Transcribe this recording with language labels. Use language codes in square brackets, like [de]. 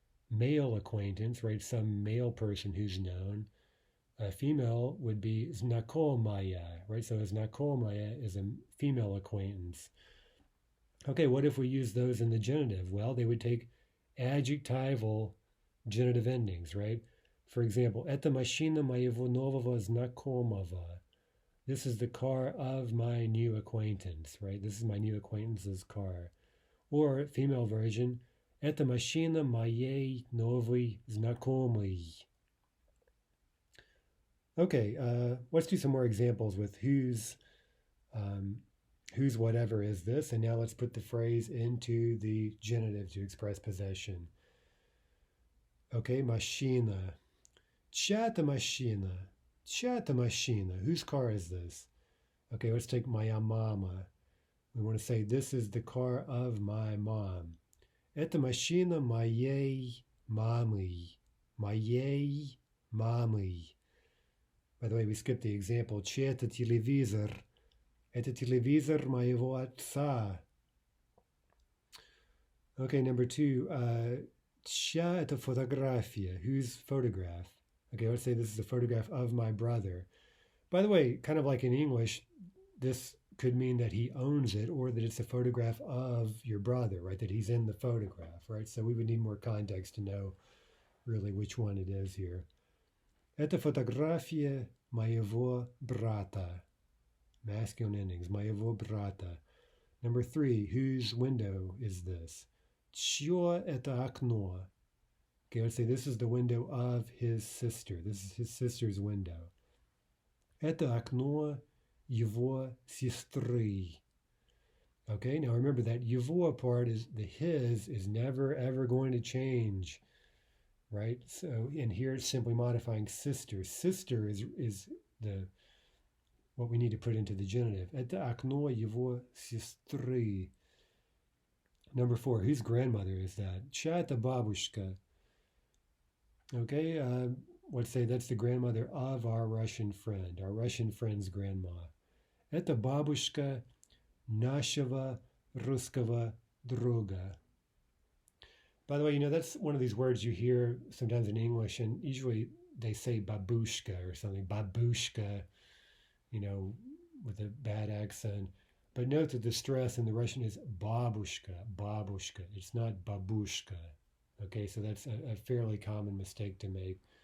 [en] male acquaintance, right? Some male person who's known. A female would be znakomaya, right? So znakomaya is a female acquaintance. Okay, what if we use those in the genitive? Well, they would take adjectival genitive endings, right? For example, [ru] это машина моего нового знакомого. [en] This is the car of my new acquaintance, right? This is my new acquaintance's car. Or female version, [ru] это машина моей новой знакомой. [en] Okay, let's do some more examples with whose whatever is this, and now let's put the phrase into the genitive to express possession. Okay, [ru] machina. Chata machina. Chata machina. [en] Whose car is this? Okay, let's take [ru] моя мама. [en] We want to say this is the car of my mom. [ru] Это машина моей мамы. Моей мамы. [en] By the way, we skipped the example. [ru] Чей это телевизор? Это телевизор моего отца. [en] Okay, number two. [ru] Чья это фотография? [en] Whose photograph? Okay, let's say this is a photograph of my brother. By the way, kind of like in English, this could mean that he owns it or that it's a photograph of your brother, right? That he's in the photograph, right? So we would need more context to know really which one it is here. [ru] Это фотография моего брата. [en] Masculine endings, [ru] моего брата. [en] Number three, whose window is this? [ru] Чье это окно? [en] Okay, let's say this is the window of his sister. This is his sister's window. [ru] Это окно его сестры. [en] Okay, now remember that его part is the his is never ever going to change, right? So in here it's simply modifying sister. Sister is the what we need to put into the genitive. [ru] Это окно его сестры. [en] Number four, whose grandmother is that? [ru] Чья это бабушка? [en] Okay, let's say that's the grandmother of our Russian friend's grandma. [ru] Это бабушка нашего русского друга. [en] By the way, that's one of these words you hear sometimes in English, and usually they say babushka or something, babushka, with a bad accent. But note that the stress in the Russian is babushka, babushka. It's not babushka. Okay, so that's a fairly common mistake to make.